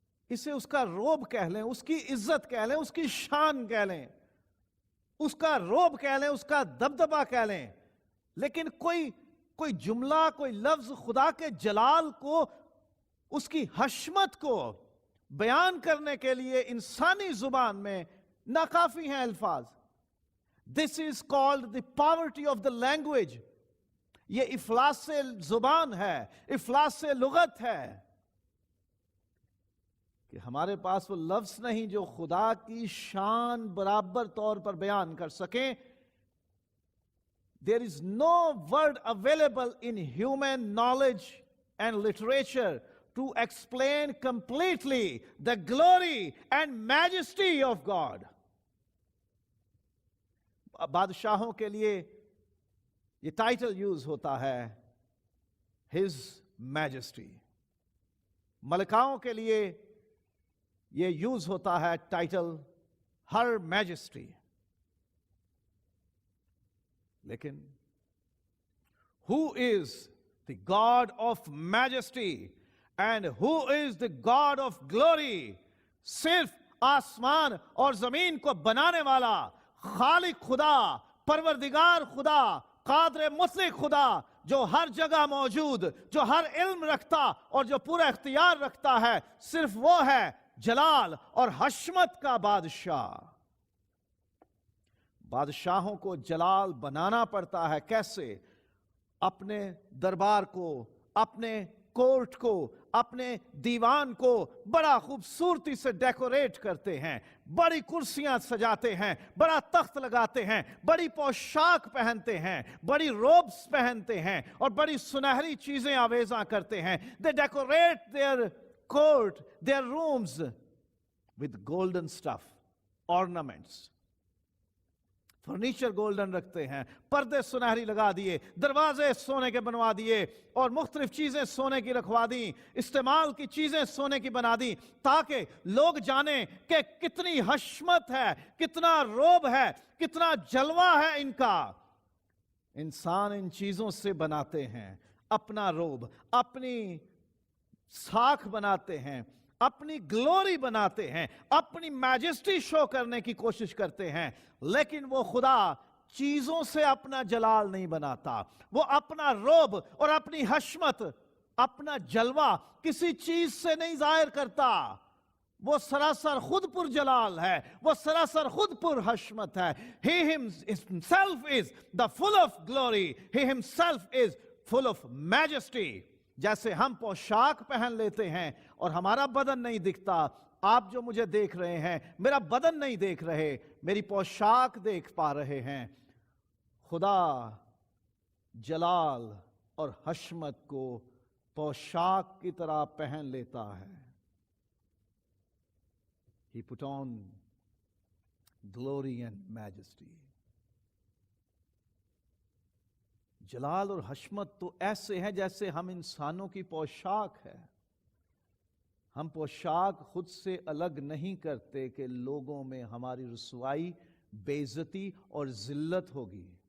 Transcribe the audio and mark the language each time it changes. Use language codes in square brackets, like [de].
[ur] اسے اس کا روب کہہ لیں, اس کی عزت کہہ لیں, اس کی شان کہہ لیں, اس کا روب کہہ لیں, اس کا دبدبہ کہہ لیں. لیکن کوئی جملہ, کوئی لفظ خدا کے جلال کو, اس کی حشمت کو بیان کرنے کے لیے انسانی زبان میں ناکافی ہیں الفاظ. [en] This is called the poverty of the language. [ur] یہ افلاس زبان ہے, افلاس لغت ہے کہ ہمارے پاس وہ لفظ نہیں جو خدا کی شان برابر طور پر بیان کر سکیں. [en] There is no word available in human knowledge and literature to explain completely the glory and majesty of God. [ur] بادشاہوں کے لیے یہ ٹائٹل یوز ہوتا ہے [en] His Majesty. [ur] ملکاؤں کے لیے یہ یوز ہوتا ہے ٹائٹل [en] Her Majesty. [ur] لیکن [en] who is the God of majesty and who is the God of glory? [ur] صرف آسمان اور زمین کو بنانے والا خالق خدا, پروردگار خدا, قادر مطلق خدا, جو ہر جگہ موجود, جو ہر علم رکھتا اور جو پورا اختیار رکھتا ہے, صرف وہ ہے جلال اور حشمت کا بادشاہ. بادشاہوں کو جلال بنانا پڑتا ہے. کیسے؟ اپنے دربار کو, اپنے کورٹ کو, اپنے دیوان کو بڑا خوبصورتی سے ڈیکوریٹ کرتے ہیں, بڑی کرسیاں سجاتے ہیں, بڑا تخت لگاتے ہیں, بڑی پوشاک پہنتے ہیں, بڑی روبس پہنتے ہیں اور بڑی سنہری چیزیں آویزاں کرتے ہیں. [en] They decorate their court, their rooms with golden stuff, ornaments. [ur] Furniture golden رکھتے ہیں, پردے سنہری لگا دیے, دروازے سونے کے بنوا دیے اور مختلف چیزیں سونے کی رکھوا دیں, استعمال کی چیزیں سونے کی بنا دیں تاکہ لوگ جانیں کہ کتنی حشمت ہے, کتنا روب ہے, کتنا جلوہ ہے ان کا. انسان ان چیزوں سے بناتے ہیں اپنا روب, اپنی ساکھ بناتے ہیں, اپنی گلوری بناتے ہیں, اپنی میجسٹی شو کرنے کی کوشش کرتے ہیں. لیکن وہ خدا چیزوں سے اپنا جلال نہیں بناتا. وہ اپنا روب اور اپنی حشمت, اپنا جلوہ کسی چیز سے نہیں ظاہر کرتا. وہ سراسر خود پر جلال ہے, وہ سراسر خود پر حشمت ہے. [en] He himself is the full of glory. He himself is full of majesty. [ur] جیسے ہم پوشاک پہن لیتے ہیں اور ہمارا بدن نہیں دکھتا. آپ جو مجھے دیکھ رہے ہیں میرا بدن نہیں دیکھ رہے, میری پوشاک دیکھ پا رہے ہیں. خدا جلال اور حشمت کو پوشاک کی طرح پہن لیتا ہے. [en] He put on glory and majesty. [ur] جلال اور حشمت تو ایسے ہیں جیسے ہم انسانوں کی پوشاک ہے. ہم پوشاک خود سے الگ نہیں کرتے کہ لوگوں میں ہماری رسوائی, بے عزتی اور ذلت ہوگی.